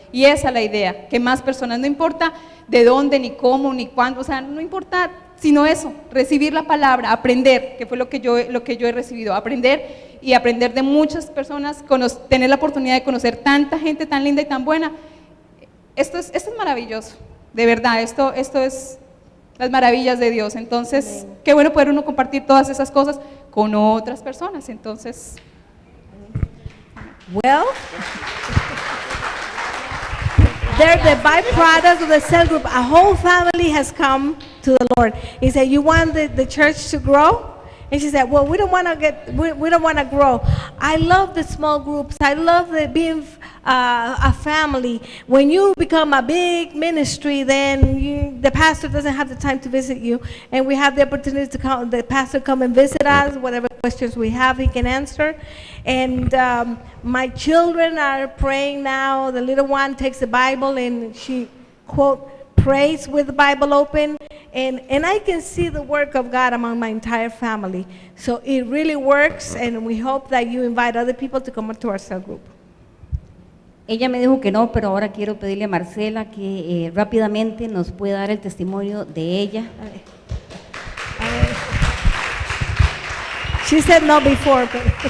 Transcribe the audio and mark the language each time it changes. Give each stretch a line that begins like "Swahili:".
Spanish: Y esa es la idea, que más personas, no importa de dónde, ni cómo, ni cuándo, o sea, no importa, sino eso, recibir la palabra, aprender, que fue lo que yo he recibido, aprender y aprender de muchas personas, tener la oportunidad de conocer tanta gente tan linda y tan buena. Esto es maravilloso, de verdad, esto es las maravillas de Dios. Entonces, qué bueno poder uno compartir todas esas cosas con otras personas. Entonces,
English: Well, they're the byproduct of the cell group. A whole family has come to the Lord. He said, "You want the church to grow?" And she said, "Well, we don't want to grow." I love the small groups. I love being a family. When you become a big ministry, then the pastor doesn't have the time to visit you, and we have the opportunity to come. The pastor come and visit us. Whatever questions we have, he can answer. And my children are praying now. The little one takes the Bible and she prays with the Bible open, and I can see the work of God among my entire family. So it really works, and we hope that you invite other people to come to our cell group.
Spanish: Ella me dijo que no, pero ahora quiero pedirle a Marcela que rápidamente nos pueda dar el testimonio de ella.
English: She said no before, but